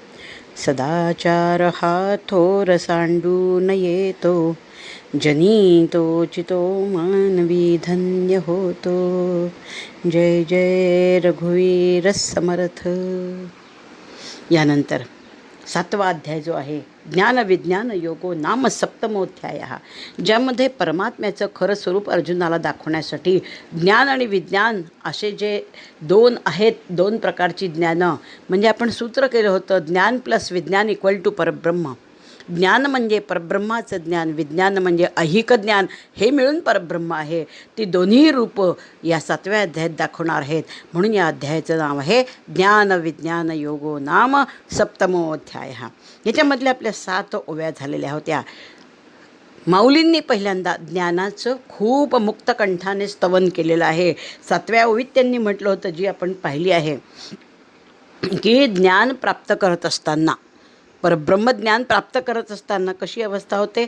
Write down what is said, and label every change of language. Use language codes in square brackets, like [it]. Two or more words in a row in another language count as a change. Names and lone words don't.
[mr] सदाचार हा थोर सांडून येतो, जनी तो चितो मानवी धन्य होतो. जय जय रघुवीर समर्थ. यानंतर 7वा अध्याय जो आहे [sa] ज्ञान विज्ञान योगो नाम सप्तमोध्याय, [mr] ज्यामध्ये परमात्म्याचं खरं स्वरूप अर्जुनाला दाखवण्यासाठी ज्ञान आणि विज्ञान असे जे 2 आहेत, 2 प्रकारची ज्ञानं, म्हणजे आपण सूत्र केलं होतं ज्ञान प्लस विज्ञान [en] equal to [mr] परब्रह्म. ज्ञान म्हणजे परब्रह्माचं ज्ञान, विज्ञान म्हणजे ऐहिक ज्ञान, हे मिळून परब्रह्म आहे. ती दोन्ही रूपं या 7व्या अध्यायात दाखवणार आहेत. म्हणून या अध्यायाचं नाव आहे [sa] ज्ञान विज्ञान योगो नाम सप्तमोध्याय. [mr] याच्यामधल्या आपल्या 7 ओव्या झालेल्या होत्या. माऊलींनी पहिल्यांदा ज्ञानाचं खूप मुक्तकंठाने स्तवन केलेलं आहे. 7व्या ओवीत त्यांनी म्हटलं होतं, जी आपण पाहिली आहे, की ज्ञान प्राप्त करत असताना, परब्रह्मज्ञान प्राप्त करत असताना कशी अवस्था होते.